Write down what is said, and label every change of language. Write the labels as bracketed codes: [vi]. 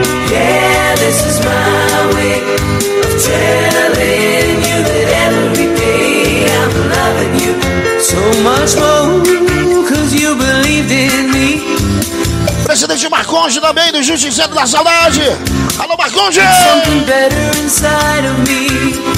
[en] Yeah, this is my way of telling you that everything. so much more, cause you believed in me. [pt] Presidente Marconge também, do Justiceiro da Saudade. Alô, Marconge! [en] Something better inside of me.